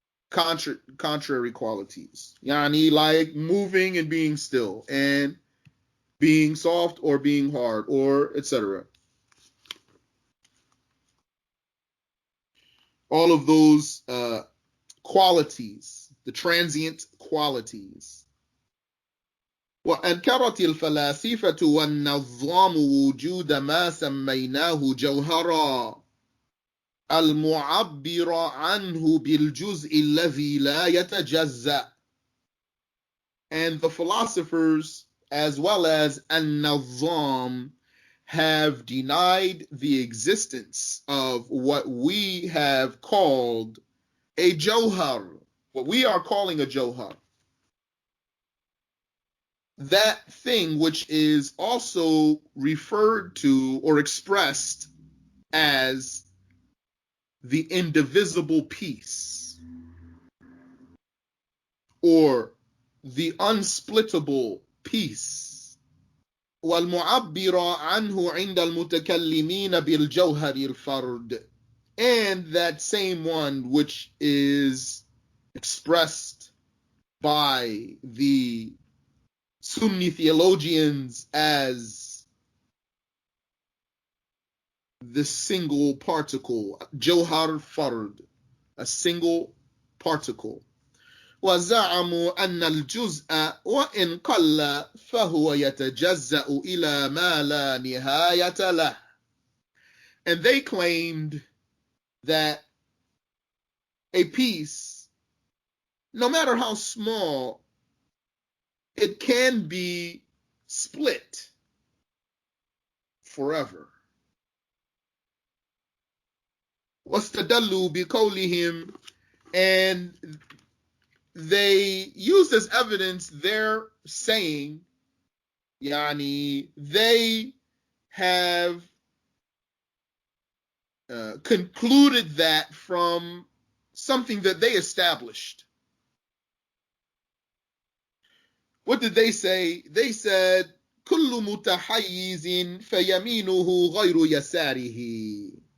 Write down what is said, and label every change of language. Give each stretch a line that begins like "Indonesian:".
English: contrary qualities. Yani like moving and being still, and being soft or being hard, or etc. All of those qualities, the transient qualities.
Arabic: وأنكرت الفلاسفة والنظام وجود ما سميناه جوهرا المعبر عنه بالجزء الذي لا يتجزأ.
English: And the philosophers, as well as an-Nazam, have denied the existence of what we have called a Johar, what we are calling a Johar. That thing which is also referred to or expressed as the indivisible peace, or the unsplittable peace.
Arabic: والمعبر عنه عند المتكلمين بالجوهر الفرد.
English: And that same one which is expressed by the Sunni theologians as the single particle, Johar Fard, a single particle.
Arabic: وزعموا أن الجزء وإن قل فهو يتجزأ إلى ما لا نهاية له.
English: And they claimed that a piece, no matter how small, it can be split forever.
Arabic: واستدلوا بقولهم,
English: and they used as evidence their saying, yani, they have concluded that from something that they established. What did they say? They said,
Arabic: كل متحيز فيمينه غير يساره.